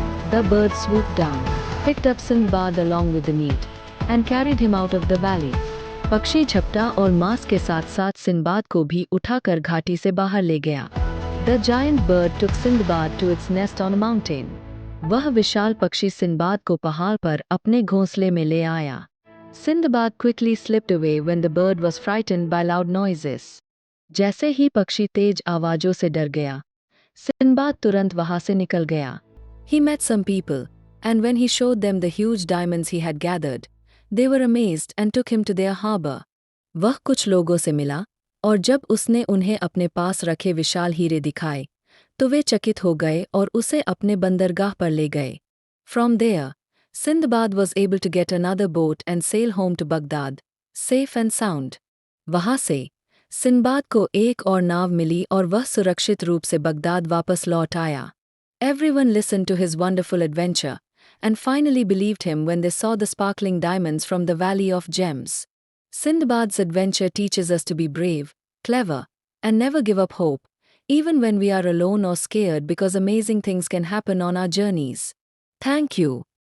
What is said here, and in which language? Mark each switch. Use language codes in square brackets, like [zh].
[en] The bird swooped down, picked up Sindbad along with the meat, and carried him out of the valley. [hi] पक्षी झपटा और मांस के साथ साथ सिंदबाद को भी उठाकर घाटी से बाहर ले गया. [en] The giant bird took Sindbad to its nest on a mountain. [hi] वह विशाल पक्षी सिंदबाद को पहाड़ पर अपने घोंसले में ले आया. [en] Sindbad quickly slipped away when the bird was frightened by loud noises. [hi] जैसे ही पक्षी तेज आवाजों से डर गया, सिंदबाद तुरंत वहां से निकल गया. [en] He met some people, and when he showed them the huge diamonds he had gathered, they were amazed and took him to their harbor. [hi] वह कुछ लोगों से मिला, और जब उसने उन्हें अपने पास रखे विशाल हीरे दिखाए, तो वे चकित हो गए और उसे अपने बंदरगाह पर ले गए. [en] From there, Sindbad was able to get another boat and sail home to Baghdad, safe and sound. [hi] वहां से सिंदबाद को एक और नाव मिली और वह सुरक्षित रूप से बगदाद वापस लौट आया. [en] Everyone listened to his wonderful adventure and finally believed him when they saw the sparkling diamonds from the Valley of Gems. Sindbad's adventure teaches us to be brave, clever, and never give up hope, even when we are alone or scared, because amazing things can happen on our journeys. Thank you.